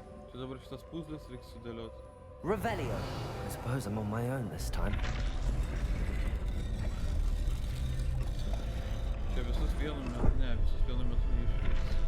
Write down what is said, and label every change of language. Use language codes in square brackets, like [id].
[lt] Čia dabar šitas puzlės reiks sudėliot. [en] Revelio. I suppose I'm on my own this time. [lt] Čia visus vienu metu, ne, visus vienu metu išvyks.